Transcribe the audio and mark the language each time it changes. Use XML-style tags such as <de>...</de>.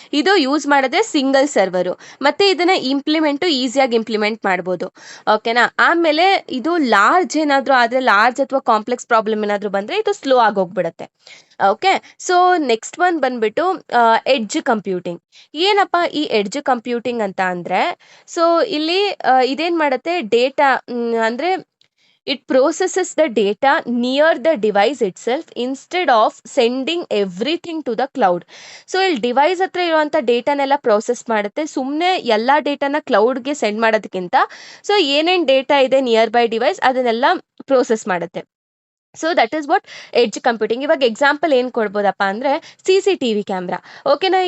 <kn>ಇದು ಯೂಸ್ ಮಾಡಿದ್ರೆ ಸಿಂಗಲ್ ಸರ್ವರು, ಮತ್ತು ಇದನ್ನು ಈಸಿಯಾಗಿ ಇಂಪ್ಲಿಮೆಂಟ್ ಮಾಡ್ಬೋದು. ಓಕೆನಾ. ಆಮೇಲೆ ಇದು ಲಾರ್ಜ್ ಏನಾದರೂ ಆದರೆ, ಲಾರ್ಜ್ ಅಥವಾ ಕಾಂಪ್ಲೆಕ್ಸ್ ಪ್ರಾಬ್ಲಮ್ ಏನಾದರೂ ಬಂದರೆ ಇದು slow ಆಗೋಗ್ಬಿಡುತ್ತೆ. Okay. So next one ಬಂದ್ಬಿಟ್ಟು ಎಡ್ಜ್ ಕಂಪ್ಯೂಟಿಂಗ್. ಏನಪ್ಪ ಈ ಎಡ್ಜ್ ಕಂಪ್ಯೂಟಿಂಗ್ ಅಂತ ಅಂದರೆ, ಸೊ ಇಲ್ಲಿ ಇದೇನು ಮಾಡುತ್ತೆ, ಡೇಟಾ ಅಂದರೆ</kn> <en>it processes the data near the device itself instead of sending everything to the cloud.</en> <kn>So ಇಲ್ಲಿ ಡಿವೈಸ್ ಹತ್ರ ಇರುವಂಥ ಡೇಟಾನೆಲ್ಲ ಪ್ರೋಸೆಸ್ ಮಾಡುತ್ತೆ. ಸುಮ್ಮನೆ ಎಲ್ಲ ಡೇಟಾನ ಕ್ಲೌಡ್ಗೆ ಸೆಂಡ್ ಮಾಡೋದಕ್ಕಿಂತ ಸೊ ಏನೇನು ಡೇಟಾ ಇದೆ ನಿಯರ್ ಬೈ ಡಿವೈಸ್ ಅದನ್ನೆಲ್ಲ ಪ್ರೋಸೆಸ್ ಮಾಡುತ್ತೆ.</kn> <en>So that is what edge computing.</en> <kn>ಇವಾಗ ಎಕ್ಸಾಂಪಲ್ ಏನು ಕೊಡ್ಬೋದಪ್ಪ ಅಂದರೆ CCTV ಕ್ಯಾಮ್ರಾ. ಓಕೆನಾ.</kn>